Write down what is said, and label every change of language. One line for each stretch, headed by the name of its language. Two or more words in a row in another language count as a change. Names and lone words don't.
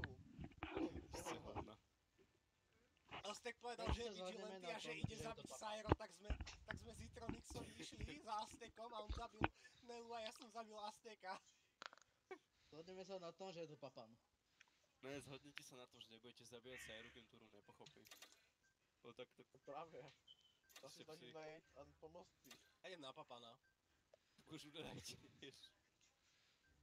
Slovak: Si hovno. Aztek povedal, Tak že je sa zhodneme vigilante na a že tom, ide že je to zabiť Papan. Syro, tak sme s Itronixom išli za Aztekom a on zabil Nelu a ja som zabil Azteka. Zhodneme sa na tom, že je to Papan. Ne, zhodnite sa na tom, že nebudete zabíjať Syru, kým Turu nepochopí. No tak to...
Czech: Právě. Já Prostě si snažím psík. najít a pomoct ti.
Slovak: Ja idem na Papana. Tak už udajte, vieš.